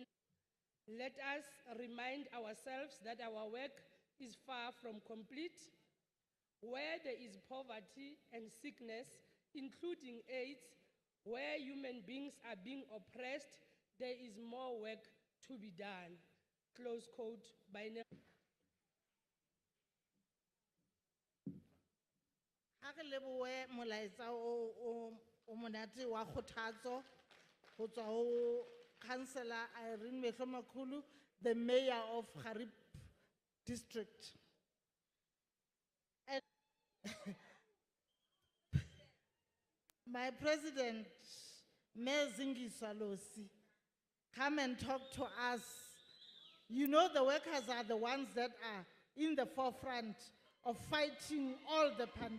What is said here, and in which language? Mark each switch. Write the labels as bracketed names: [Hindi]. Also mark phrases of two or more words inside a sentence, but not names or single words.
[English] Let us remind ourselves that our work is far from complete. Where there is poverty and sickness, including AIDS, where human beings are being oppressed, there is more work to be done. Close quote by [Southern Sotho] Ha re lebohe molaetsa o monate wa kgothatso ho tswa ho Councillor Irene Mehlomakulu, [English] the Mayor of Harib District. And my President, Mayor Zingiswa Losi, come and talk to us. You know the workers are the ones that are in the forefront of fighting all the pandemic.